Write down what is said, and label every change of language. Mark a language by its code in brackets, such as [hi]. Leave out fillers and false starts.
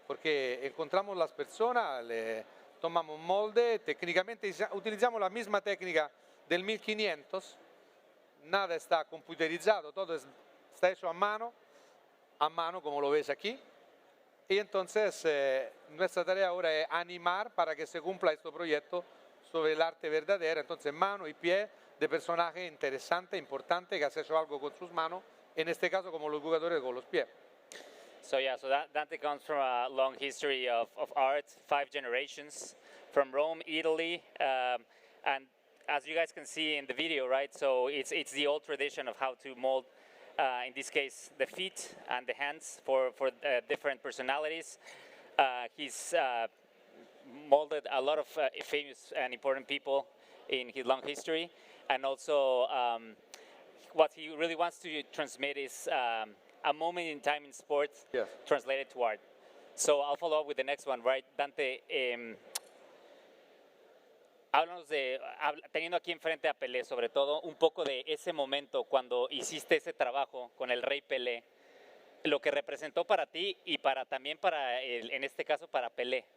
[es] Porque encontramos las personas, le tomamos un molde, técnicamente utilizamos la misma técnica del 1500, nada está computerizado, todo está hecho a mano como lo ves aquí. Y entonces nuestra tarea ahora es animar para que se cumpla este proyecto sobre el arte verdadero, entonces mano y pie de personaje interesante, importante, que ha hecho algo con sus manos, en este caso como los jugadores con los pies. [en] So Dante comes from a long history of art, 5 generations, from Rome, Italy, and as you guys can see in the video, right? So it's the old tradition of how to mold, in this case, the feet and the hands for different personalities. He's molded a lot of famous and important people in his long history, and also what he really wants to transmit is a moment in time in sports, Yes. translated to art. So I'll follow up with the next one, right? [es] Dante, háblanos teniendo aquí enfrente a Pelé, sobre todo, un poco de ese momento cuando hiciste ese trabajo con el Rey Pelé, lo que representó para ti y también para, en este caso, para Pelé.